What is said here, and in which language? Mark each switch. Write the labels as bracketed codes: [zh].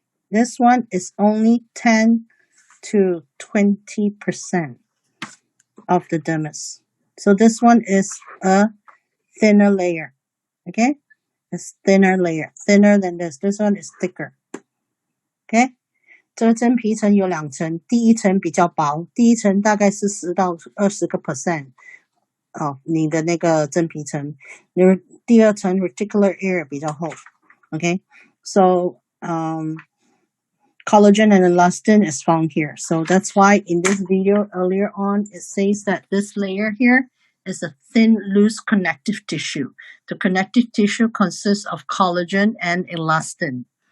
[en] This one is only 10 to 20% of the dermis. So this one is a thinner layer. Okay, it's thinner layer, thinner than this. This one is thicker. [zh] Okay, 这个真皮层有2层，第一层比较薄，第一层大概是10到20%。你的那个真皮层，第二层 reticular area 比较厚。 [en] Okay, so collagen and elastin is found here. So that's why in this video earlier on, it says that this layer here is a thin, loose connective tissue. The connective tissue consists of collagen and elastin.